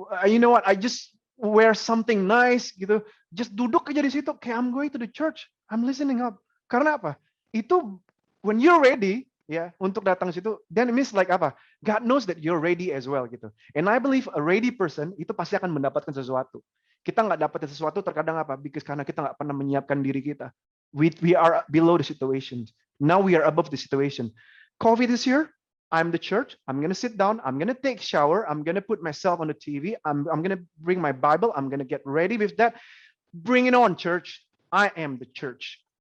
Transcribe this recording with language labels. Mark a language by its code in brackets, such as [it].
[en] You know what? I just wear something nice gitu. Just [id] duduk aja di situ, kayak [en] I'm going to the church. I'm listening up. [id] Karena apa? [en] Itu when you're ready [id] ya untuk datang situ, [en] then it means like apa? God knows that you're ready as well gitu. And I believe a ready person [id] itu pasti akan mendapatkan sesuatu. Kita nggak dapat sesuatu terkadang apa? Because karena kita nggak pernah menyiapkan diri kita. [en] We are below the situation. Now we are above the situation. COVID is here. I'm the church. I'm gonna sit down. I'm gonna take shower. I'm gonna put myself on the TV. I'm gonna bring my Bible. I'm gonna get ready with that. Bring it on, church. I am the church.